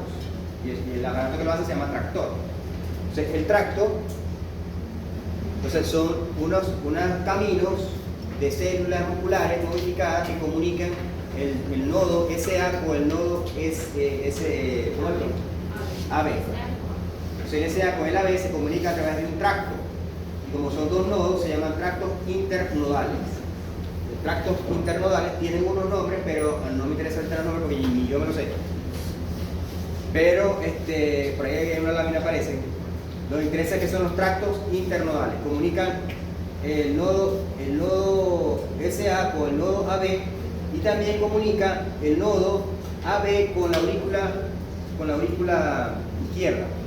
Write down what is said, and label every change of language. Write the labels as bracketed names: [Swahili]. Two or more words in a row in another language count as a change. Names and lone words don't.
[Spanish] Y el aparato que lo hace se llama tractor. Entonces, el tracto, entonces son unos caminos de células musculares modificadas que comunican el nodo SA con el nodo AB. Entonces, el SA con el AB se comunica a través de un tracto. Y como son dos nodos, se llaman tractos internodales. Los tractos internodales tienen unos nombres, pero no me interesa ahorita los nombres porque ni yo me lo sé. Pero por ahí en una lámina aparecen. Lo que interesa es que son los tractos internodales. Comunican el nodo SA con el nodo AB y también comunica el nodo AB con la aurícula izquierda.